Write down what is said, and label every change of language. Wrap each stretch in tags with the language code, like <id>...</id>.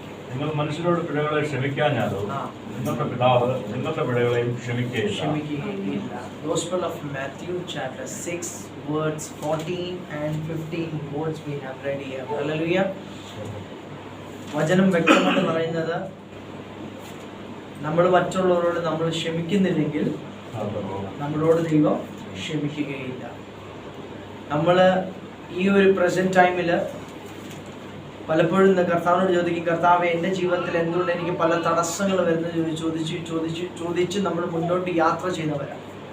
<ml>നിങ്ങൾ മനുഷ്യരോട് പിഴകളെ ക്ഷമിക്കാഞ്ഞാലോ നിങ്ങളുടെ പിതാവ് നിങ്ങളുടെ പിഴകളെയും ക്ഷമിക്കുകയില്ല.</ml> <en>Gospel of Matthew chapter 6 words 14 and 15 words we have read here. Hallelujah.</en> <ml>വചനം വ്യക്തമായിട്ട് പറയുന്നത്, നമ്മൾ മറ്റുള്ളവരോട് നമ്മൾ ക്ഷമിക്കുന്നില്ലെങ്കിൽ നമ്മളോട് ദൈവം ക്ഷമിക്കുകയില്ല. നമ്മൾ ഈ ഒരു പ്രസന്റ് ടൈമിൽ പലപ്പോഴും കർത്താവിനോട് ചോദിക്കും, കർത്താവ് എൻ്റെ ജീവിതത്തിൽ എന്തുകൊണ്ട് എനിക്ക് പല തടസ്സങ്ങൾ വരുന്നത് ചോദിച്ച് നമ്മൾ മുന്നോട്ട് യാത്ര ചെയ്യുന്നവരാണ്.</ml>